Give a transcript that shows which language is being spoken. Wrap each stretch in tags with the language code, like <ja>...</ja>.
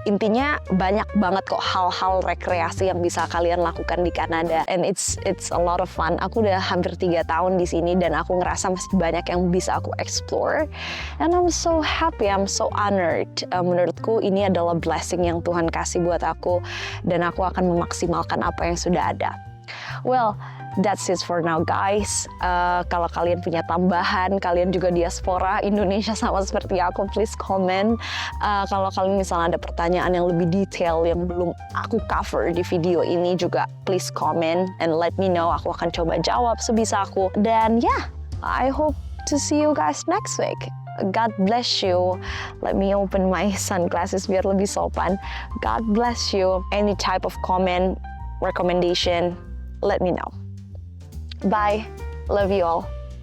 <id>Intinya banyak banget kok hal-hal rekreasi yang bisa kalian lakukan di Kanada,</id> <en>and it's a lot of fun.</en> <id>Aku udah hampir 3 tahun di sini, dan aku ngerasa masih banyak yang bisa aku explore,</id> <en>and I'm so happy, I'm so honored.</en> <id>Menurutku ini adalah blessing yang Tuhan kasih buat aku, dan aku akan memaksimalkan apa yang sudah ada.</id> <en>Well, that's it for now guys.</en> <id>Kalau kalian punya tambahan, kalian juga diaspora Indonesia sama seperti aku, please comment. Kalau kalian misalnya ada pertanyaan yang lebih detail yang belum aku cover di video ini juga,</id> <en>please comment and let me know.</en> <id>Aku akan coba jawab sebisa aku.</id> <en>Dan I hope to see you guys next week. God bless you. Let me open my sunglasses</en> <id>biar lebih sopan.</id> <en>God bless you. Any type of comment, recommendation, let me know. Bye. Love you all.</en>